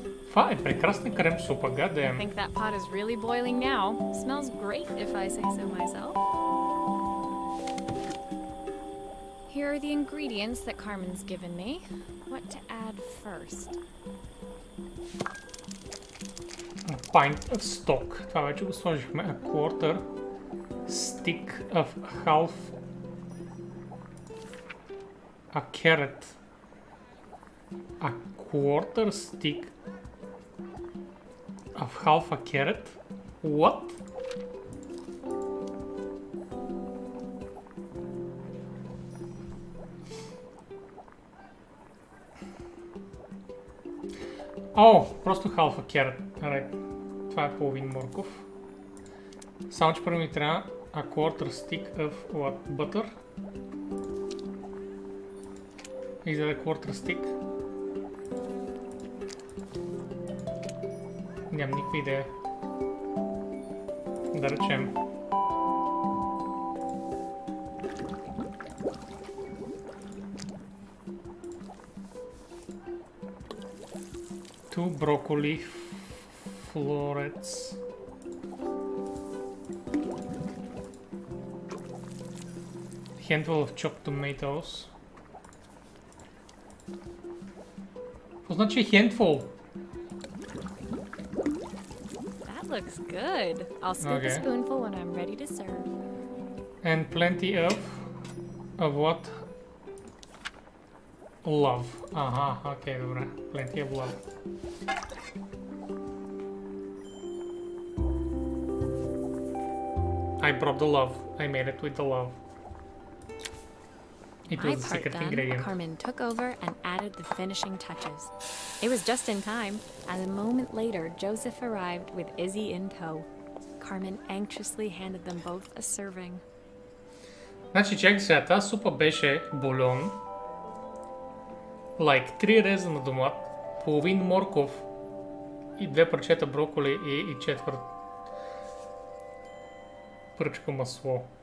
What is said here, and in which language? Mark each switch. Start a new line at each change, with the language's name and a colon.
Bulgarian: Това е прекрасна крем супа,
English: I гадем. think that pot is really boiling now. Smells great if I say so myself. Here are the ingredients that Carmen's given me. What to add first? A pint of stock.
Bulgarian: Това вече го сложихме.
English: A quarter stick of half a carrot. A quarter stick of half a carrot? What?
Bulgarian: О, просто
English: half a carrot. Right.
Bulgarian: Това е половин морков. Само че първо ми трябва
English: a quarter stick of what? Butter.
Bulgarian: И за да
English: quarter stick.
Bulgarian: Нямам никаква идея. Да речем.
English: Two broccoli florets. Handful of chopped tomatoes.
Bulgarian: Какво значи handful?
English: That looks good. I'll scoop a spoonful when I'm ready to serve. And plenty of what? Love.
Bulgarian: Ага, окей, добре.
English: Plenty of love. I brought the love. I made it with the love. It was the secret ingredient. Carmen took over and added the finishing touches. It was just in time, and a moment later, Joseph arrived with Izzy in tow. Carmen anxiously handed them both a serving.
Bulgarian: Значи, чакай сега, тази супа беше бульон, like 3 реза на домат, половин морков и 2 парчета броколи и четвърт пръчка масло.